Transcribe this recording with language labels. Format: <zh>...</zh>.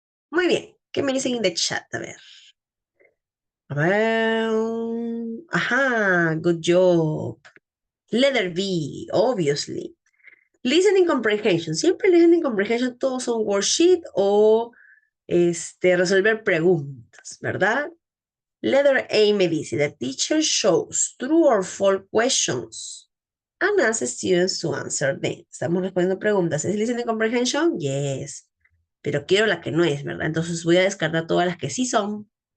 <es>Muy bien. ¿Qué me dicen en</es> <en>the chat?</en> <es>A ver. A ver.</es> <en>Ajá, good job. Letter B, obviously. Listening comprehension.</en> <es>Siempre listening comprehension todos son worksheet o resolver preguntas, ¿verdad?</es> <en>Letter A</en> <es>me dice,</es> <en>the teacher shows true or false questions and asks students to answer them.</en> <es>Estamos respondiendo preguntas. ¿Es listening comprehension? Yes. Pero quiero la que no es, ¿verdad? Entonces voy a descartar todas las que sí son.</es>